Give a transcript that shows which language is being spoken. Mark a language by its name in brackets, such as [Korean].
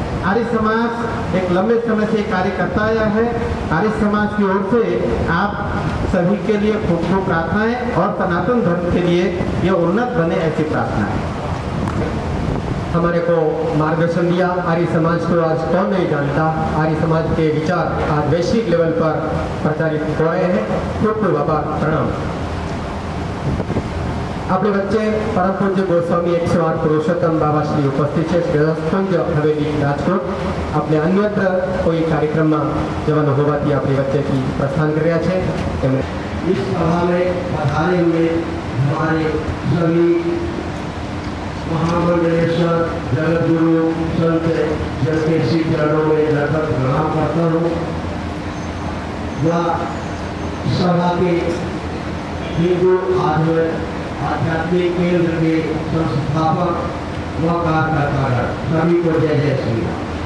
[Hindi] आर्य समाज एक लंबे समय से कार्य करता आया है. आर्य समाज की ओर से आप सभी के लिए खूब खूब प्रार्थनाएं और सनातन धर्म के लिए ये उन्नत बने ऐसी प्रार्थनाएं. हमारे को मार्गदर्शन दिया. आर्य समाज को आज कौन नहीं जानता. आर्य समाज के विचार आज वैश्विक लेवल पर प्रचारित हो रहे हैं. खूब खूब आभार, प्रणाम. [Gujarati] આપણી વચ્ચે પરમ પૂજ્ય ગોસ્વામી 108 પુરુષોત્તમ બાબાશ્રી ઉપસ્થિત છે. ગૃહસ્થ હવેલી રાજકોટ. આપણે અન્યત્ર કોઈ કાર્યક્રમમાં જવાનું હોવાથી આપણી વચ્ચેથી પ્રસ્થાન કરી રહ્યા છે. એમણે [Hindi] इस सभा में पधारे हुए हमारे सभी महामंडलेश्वर, जगत गुरु, संत जन के श्री चरणों में लगभग प्रणाम करता हूँ. वह सभा के हिंदू आध्यात्मिक केंद्र के संस्थापक व कार्यकर्ता सभी को जय जय श्री राम.